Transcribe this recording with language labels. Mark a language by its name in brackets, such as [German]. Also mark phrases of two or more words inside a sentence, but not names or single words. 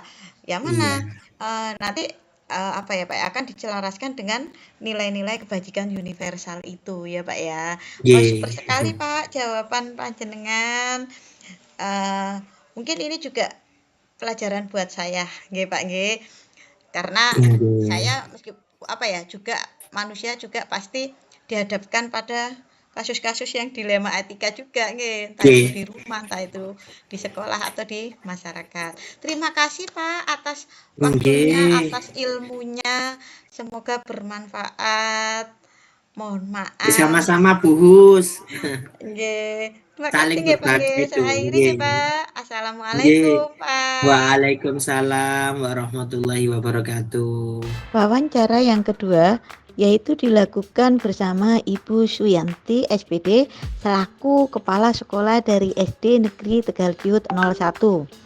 [Indonesian] Yang mana Iya, nanti apa ya Pak ya, akan diselaraskan dengan nilai-nilai kebajikan universal itu ya Pak ya. Oh super nggih, sekali Pak jawaban panjenengan. Mungkin ini juga pelajaran buat saya, [Javanese] nggih Pak nggih. [Indonesian] Karena nggih, saya apa ya, juga manusia juga pasti dihadapkan pada kasus-kasus yang dilema etika juga nggih, entah itu di nggih, rumah, entah itu di sekolah atau di masyarakat. Terima kasih Pak atas waktunya, nggih. atas ilmunya. Semoga bermanfaat. Mohon maaf. Sama-sama Bu Hus. Nggih. Terima kasih Saling [Javanese] nggih Pak nggih. [Indonesian] berbagi itu. Saya akhiri Nggih, nggih Pak. nggih. Assalamualaikum Pak. [Arabic] Waalaikumsalam warahmatullahi wabarakatuh. [Indonesian] Wawancara yang kedua yaitu dilakukan bersama Ibu Suyanti SPD selaku Kepala Sekolah dari SD Negeri Tegaldiut 01.